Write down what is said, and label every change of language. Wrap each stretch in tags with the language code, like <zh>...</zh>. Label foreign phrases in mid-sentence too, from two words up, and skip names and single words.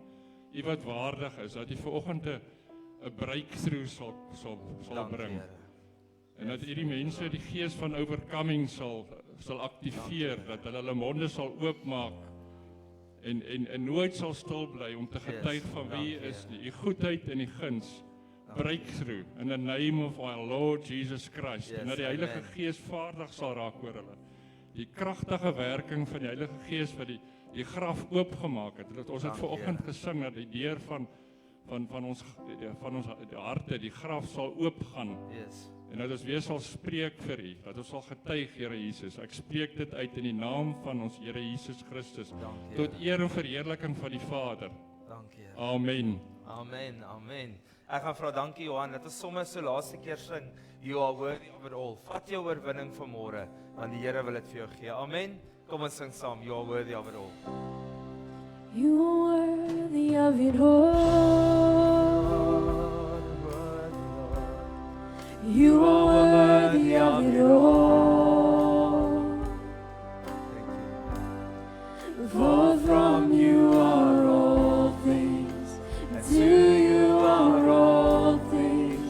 <af>U wat waardig is dat U vanoggend 'n breakthrough sal bring. En dat U die mense die gees van overcoming sal sal aktiveer, dat hulle monde sal oopmaak en nooit sal stil bly om te getuig van wie U is nie. U goedheid en U guns</af> <en>breakthrough in the name of our Lord Jesus Christ.</en> <af>En dat die Heilige Gees vaardig sal raak oor hulle. Die kragtige werking van die Heilige Gees wat die graf oopgemaak het. Dat ons het vanoggend gesing dat die deur van ons harte, die graf sal oopgaan. En dat ons weer sal spreek vir U, dat ons sal getuig, Here Jesus. Ek spreek dit uit in die naam van ons Here Jesus Christus, tot eer en verheerliking van die Vader. Dankie, Here. Amen. Amen, amen. Ek gaan vra dankie Johan, dat ons sommer so laaste keer sing,</af> <en>You are worthy of it all.</en> <af>Vat jou oorwinning vanmôre, want die Here wil dit vir jou gee. Amen. Kom ons sing saam,</af> <en>You are worthy of it all. You are worthy of it all. You are worthy of it all. For from You are all things, and to You are all things.</en>